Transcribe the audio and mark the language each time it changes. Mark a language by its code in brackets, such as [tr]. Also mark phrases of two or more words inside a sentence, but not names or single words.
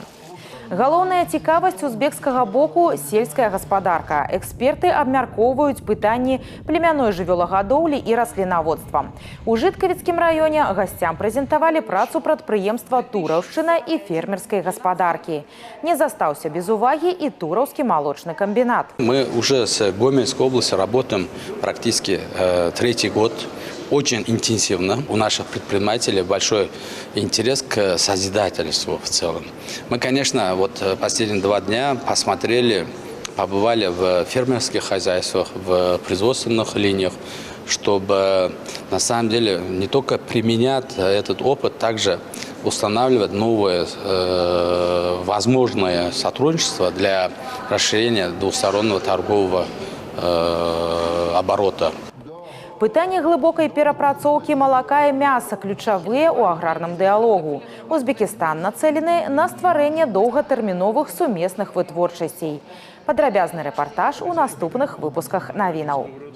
[be] Галоўная цікавасць узбекскага боку – сельская гаспадарка. Эксперты абмяркоўваюць пытанні племянной жывёлагадоўлі і раслінаводства. У Жыткавіцкім раёне гасцям прэзентавалі працу прадпрыемства Тураўшчына і фермерскай гаспадаркі. Не застаўся без увагі і Тураўскі молочный комбинат. [ru] Мы уже с Гомельской области работаем практически третий год. Очень интенсивно. У наших предпринимателей большой интерес к созидательству в целом. Мы, конечно, вот последние 2 дня посмотрели, побывали в фермерских хозяйствах, в производственных линиях, чтобы на самом деле не только применять этот опыт, также устанавливать новое возможное сотрудничество для расширения двустороннего торгового оборота. [be] Пытанні глыбокай перапрацоўкі малака і мяса ключавыя ў аграрным дыялогу. Узбекістан нацэлены на стварэнне доўгатэрміновых сумесных вытворчасцей. Падрабязны рэпартаж у наступных выпусках навінаў.